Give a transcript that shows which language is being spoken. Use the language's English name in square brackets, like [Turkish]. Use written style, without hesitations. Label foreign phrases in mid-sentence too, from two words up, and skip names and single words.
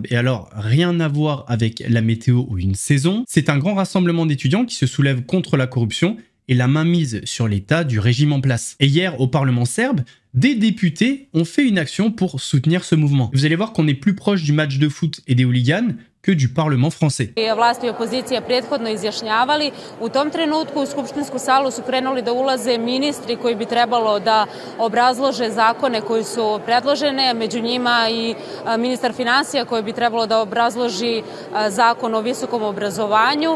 [French] Et alors, rien à voir avec la météo ou une saison. C'est un grand rassemblement d'étudiants qui se soulèvent contre la corruption et la mainmise sur l'état du régime en place. Et hier, au Parlement serbe, des députés ont fait une action pour soutenir ce mouvement. Vous allez voir qu'on est plus proche du match de foot et des hooligans que du Parlement français. [Serbian] Vlasti i opozicija prethodno izjašnjavali. U tom trenutku u skupštinsku salu su krenuli da ulaze ministri koji bi trebalo da obrazlože zakone koji su predložene, među njima i ministar finansija koji bi trebalo da obrazloži zakon o visokom obrazovanju.